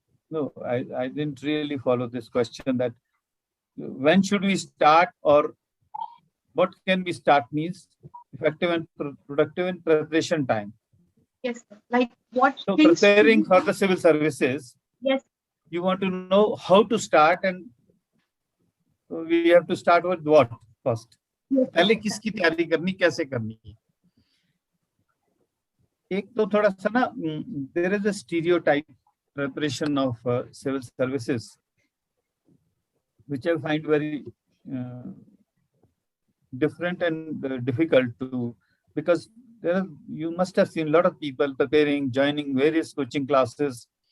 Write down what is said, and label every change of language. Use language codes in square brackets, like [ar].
[en] No, I didn't really follow this question, that when should we start, or what can we start means effective and productive in preparation time. Yes, sir. Like what? So preparing for the civil services. Yes. You want to know how to start, and we have to start with what first. [hi] पहले किसकी तैयारी करनी, कैसे करनी है? एक तो थोड़ा सा ना, [en] there is a stereotype preparation of civil services, which I find very different and difficult to, because you must have seen a lot of people preparing, joining various coaching classes.